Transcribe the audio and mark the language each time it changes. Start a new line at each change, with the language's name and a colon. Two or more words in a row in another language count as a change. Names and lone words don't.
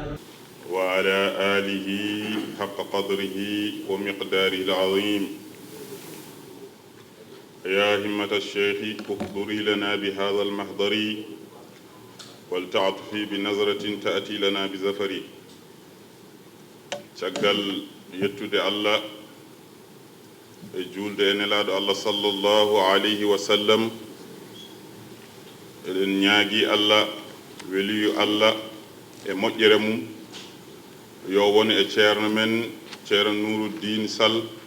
Arabic: وعلى آله حق قدره ومقداره العظيم يا همة الشيخ احضري لنا بهذا المحضر ولتعطفي بنظرة تأتي لنا بزفر
Fula: caggal yettude Allah e juulde e nelaaɗo Allah
Arabic: صلى الله عليه وسلم.
Fula: eɗen ñaagi Allah weliyu Allah e moƴƴere mum yo woni e ceerno men ceerno Nouruddin Sall.